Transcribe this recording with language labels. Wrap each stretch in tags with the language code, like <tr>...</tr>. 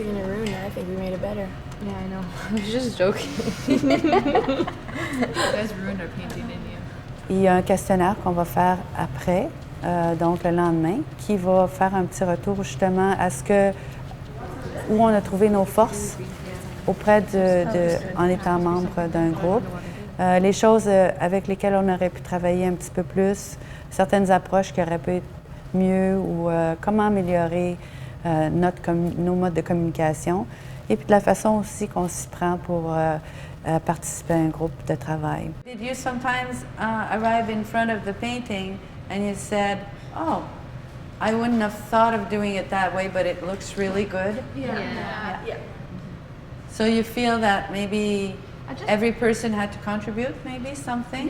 <en>We're gonna ruin it. I think we made it better. Yeah, I know. I was just joking. You guys ruined our painting, didn't you?</en> <fr>Il y a un questionnaire qu'on va faire après, donc le lendemain, qui va faire un petit retour justement à où on a trouvé nos forces auprès en étant membre d'un groupe, les choses avec lesquelles on aurait pu travailler un petit peu plus, certaines approches qui auraient pu être mieux ou comment améliorer nos modes de communication et puis de la façon aussi qu'on s'y prend pour participer à un groupe de travail.</fr> <en>Did you sometimes arrive in front of the painting and you said, "Oh, I wouldn't have thought of doing it that way, but it looks really good"? Yeah. So you feel that maybe every person had to contribute, maybe something?</en>